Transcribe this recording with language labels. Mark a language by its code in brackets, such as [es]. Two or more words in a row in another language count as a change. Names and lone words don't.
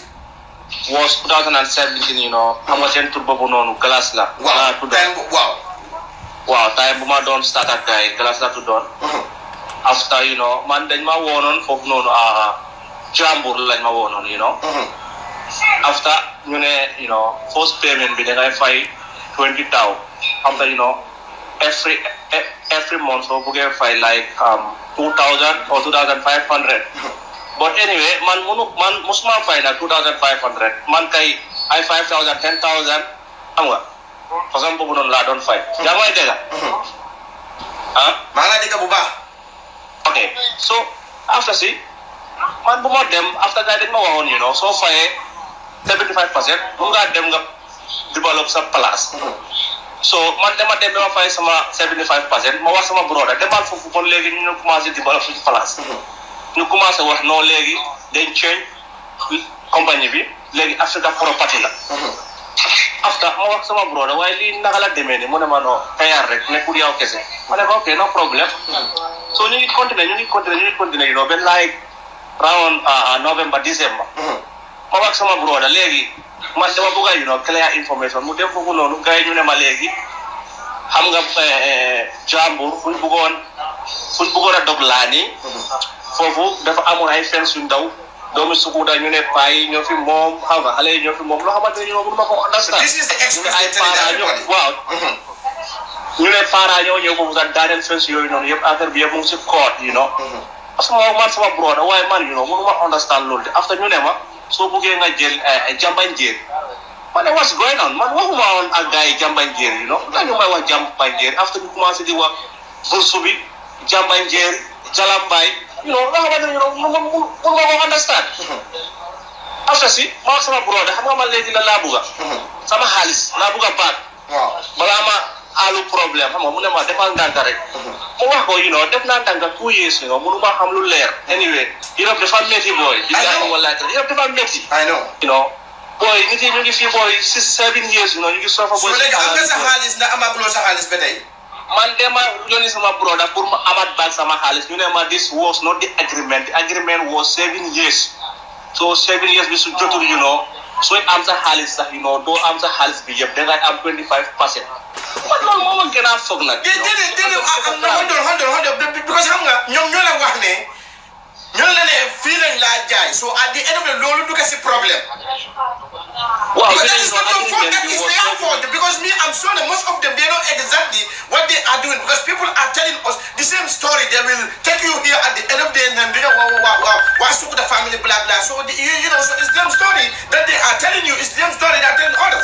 [wo] was 2017 xam nga seen tur boobu noonu Glass la. waaw time bu ma doon start ak gars yi Glass la tuddoon. after man dañ ma woonoon foofu noonu Jambur lañ ma woonoon after ñu ne [en] first payment [wo] bi da ngay fay 20,000 [en] after every month [wo] soo buggee fay [en] like 2,000 or 2,500. But anyway, [wo] man musuma fay na 2,500. Man kay ay 5,000, 10,000. Xam nga? Façon boobu noonu laa doon fay. Yaa ngi may dégg? Maa ngi dégg bu baax. [en] Okay. So after [wo] man bu ma dem after gars dañ ma waxoon soo fayee 75% mun ngaa dem nga develop sa place. So man dama dem ba ma fay sama 75%. Ma wax sama broda demal foofu kon léegi ñu commencé develop suñu place. ñu commencé wax non léegi dañ change compagnie bi léegi Africa property la. after ma wax sama broda waaye lii naka la demee ni mu ne ma non xëyaar rek nekkul yow kese ma ne ko ok no problème. so ñu ngi continuer benn [en] like round November December. [wo] ma wax sama broda léegi man dama bëgg a [en] clear information [wo] mu dem foofu noonu gars yi ñu ne ma léegi xam nga Jambur fuñ bëggoon a dog laa nii. foofu dafa amoon ay fens yu ndaw doomi Sukuta ñu ne paa yi ñoo fi moom xam nga xale yi ñoo fi moom loo xamante ne mënu ma ko understand. [en] This is the experience [wo] waaw ñu ne para ñëw foofu sax daaneel fens yooyu noonu yëpp affaire bi yëpp mu ngi si court [fr] parce que [wo] man sama broda waaye man mënu ma understand loolu de after ñu ne ma soo buggee nga jël jambanjeer ma ne [en] what's going on [wo] man waxuma woon ak gars yi jambanjeer dañu may wax jambanjeer after ñu commencé di wax bursu bi jambanjeer jalambaay loo xamante ne mun nga ko understand. after ma wax sama broda xam nga man léegi laa bugga sama xaalis laa bugga baat. balaa ma alu problème xam nga mu ne ma defal ndànk rek. mu wax ko def naa ndànk 2 years munu ma xam lu leer. anyway Europe dafa métti booy. Europe dafa métti. [en] I know. [wo] booy nit yi ñu ngi fii booy 6-7 years ñu ngi sofa booy. so léegi am nga sa xaalis ndax amaguloo sa xaalis ba tey. man dema yónni sama broda pour ma amat back sama xaalis ñu ne ma [en] this was not the agreement. The agreement was 7 years. [wo] so 7 years bi su jotul sooy am sa xaalis sax doo am sa xaalis bi yëpp dangay am 25%. man loolu moo ma gën a foog nag. déedéet [en] hold on because [wo] xam nga ñoom ñoo la wax ne ñoo la ne fii lañ laa jaay [en] so at the end of the [wo] loolu du ko si problème. [en] Wow, because me, I'm sure that most of them, they know exactly what they are doing because people are telling us the same story. They will take you here at the end of the day and what's the family, blah, blah. So, so it's them story that they are telling you. It's them story that telling others.